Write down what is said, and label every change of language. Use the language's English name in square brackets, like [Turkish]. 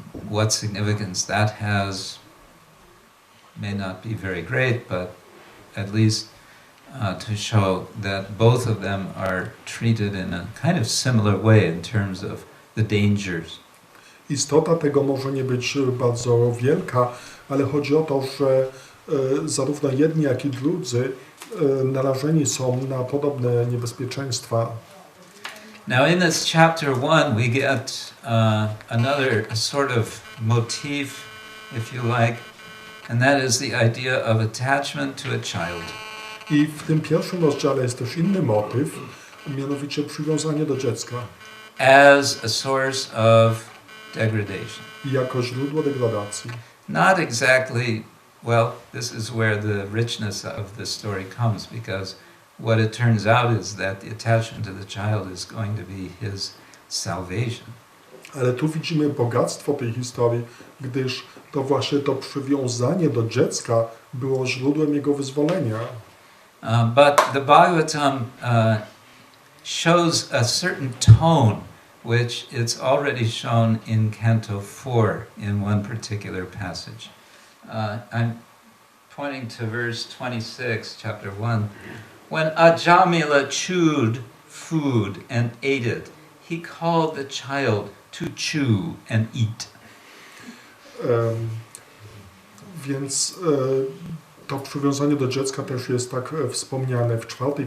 [English] What significance that has may not be very great, but at least to show that both of them are treated in a kind of similar way in terms of the dangers. [Polish] Istota tego może nie być bardzo wielka, ale chodzi o to, że zarówno jedni, jak i drudzy narażeni są na podobne niebezpieczeństwa. [English] Now in this chapter 1 we get another sort of motif, if you like, and that is the idea of attachment to a child. [Polish] I w tym pierwszym rozdziale jest też inny motyw, mianowicie przywiązanie do dziecka. [English] As a source of degradation. [Polish] Jako źródło degradacji. [English] Not exactly, well, this is where the richness of the story comes, because what it turns out is that the attachment to the child is going to be his salvation. [Polish] Ale tu widzimy bogactwo tej historii, gdyż to właśnie to przywiązanie do dziecka było źródłem jego wyzwolenia. [English] But the Bhagavatam shows a certain tone which it's already shown in Canto 4 in one particular passage. I'm pointing to verse 26, chapter 1. When Ajamila chewed food and ate it, he called the child to chew and eat. [Polish] Więc to przywiązanie do dziecka też jest tak wspomniane w 4.